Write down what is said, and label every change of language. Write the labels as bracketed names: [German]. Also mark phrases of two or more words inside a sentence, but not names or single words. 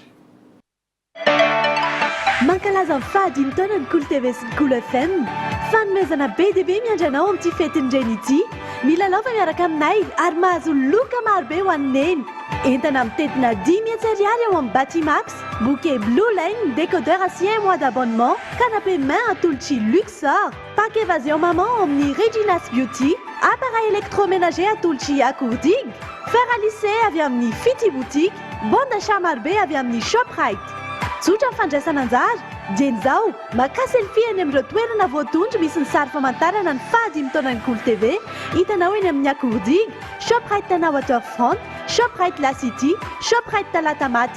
[Malagasy] Rehefa avy eo ary. mankalaza ny fahadimy taonany Kolo TV sy ny Kolo FM. Fanomezana be dia be miandry anao amin'ity fetin'ireny ity. Milalao fa miaraka aminay ary mahazo loka marobe ho an'ny neny. Entana amin'ny tetina 10 000 ariary ao amin'ny Batimax. [French] Bouquet Blue Lane, décodeur à 6 mois d'abonnement, canapé main Atulchi Luxor, pack évasion maman omni Regina's Beauty, appareil électroménager Atulchi Accourdig, fer à lisser [Malagasy] avy amin'ny [French] Fiti Boutique, bon d'achat marbe [Malagasy] avy amin'ny [French] Shoprite. [Malagasy] Tsotra ny fandraisana anjara, dieny zao, maka selfie eny amin'ireo toerana voatondro misy ny sary famantarana ny fahadimy taonan'ny Kolo TV, hitanao eny amin'ny Accourdig, Shoprite Tana Waterfront, Shoprite La City, Shoprite Talatamaty.